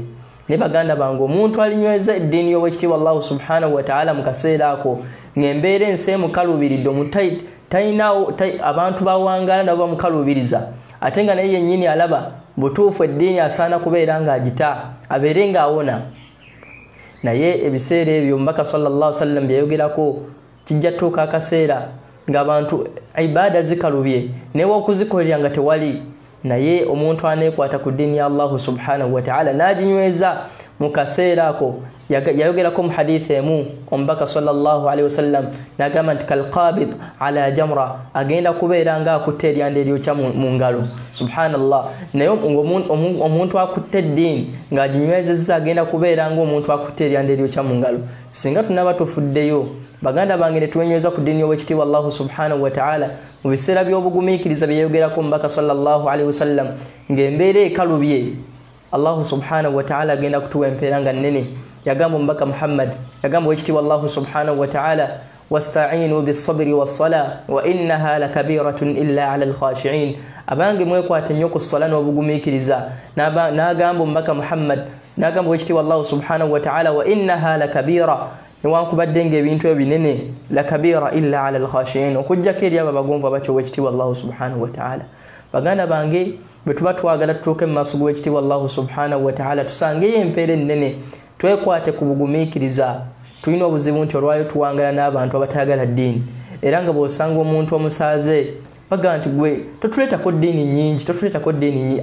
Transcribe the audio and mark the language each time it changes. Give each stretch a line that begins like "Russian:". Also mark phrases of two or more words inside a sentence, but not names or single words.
Ganda: Ne baganda bange, omuntu alinyweza eddiini y'Oweekitiibwa
Arabic: الله سبحانه وتعالى
Ganda: mu kaseera ako ng'embeera ensi emukaluubiridde, talinawo abantu bawangaala nabo bamukaluubiriza, ate nga naye yennyini alaba butuufu eddiini asaana kubeera ng'agita abeere ng'awona. Naye ebiseera ebyo Omubaka
Arabic: صلى الله عليه وسلم
Ganda: byeyogerako kijja tuuka akaseera ng'abantu ibaada zikalubye newa okuzikolerera nga tewali, naye omuntu aneekwata ku ddiini ya
Arabic: الله سبحانه وتعالى
Ganda: n'aginyweza mu kaseera ako. Yayogerako mu hadithi emu Omubaka
Arabic: صلى الله عليه وسلم
Ganda: n'agamba nti
Arabic: كالقابض على الجمر,
Ganda: agenda kubeera ng'akutte eryanda eryokya mu ngalo. Subhanallah. Naye omuntu akutte eddiini ng'aginywezezza agenda kubeera ng'omuntu akutte eryanda eryokya mu ngalo. Singa tunaba tufuddeyo baganda bange ne twenyweza ku ddiini y'Oweekitiibwa
Arabic: الله سبحانه وتعالى
Ganda: mu biseera by'obugumiikiriza byeyogerako Omubaka
Arabic: صلى الله عليه وسلم
Ganda: ng'embeera ekalubye,
Arabic: الله سبحانه وتعالى
Ganda: agenda kutuwa empeera nga nnene. Yagamba Omubaka Muhammad, yagamba Oweekitiibwa
Arabic: الله سبحانه وتعالى واستعينوا بالصبر والصلاة وإنها لكبيرة إلا على الخاشعين,
Ganda: abange mwekwate nnyo ku ssala n'obugumiikiriza. N'agamba Omubaka Muhammad, n'agamba Oweekitiibwa
Arabic: الله سبحانه وتعالى وإنها لكبيرة,
Ganda: newankubadde ng'ebintu ebinene,
Arabic: لكبيرة إلا على الخاشعين,
Ganda: okujjako eri abo abagonvu abatya Oweekitiibwa
Arabic: الله سبحانه وتعالى.
Ganda: Baganda bange, bwe tuba twagala tutuuke mu maaso g'Oweekitiibwa
Arabic: الله سبحانه وتعالى
Ganda: tusangeyo empeera ennene, twekwate ku bugumiikiriza. Tulina obuzibu nti olwayo tuwangala n'abantu abatayagala ddiini, era nga bw'osanga omuntu omusaaze baga nti gwe totuleetako ddiini nnyingi, totuleetako ddiini nnyingi.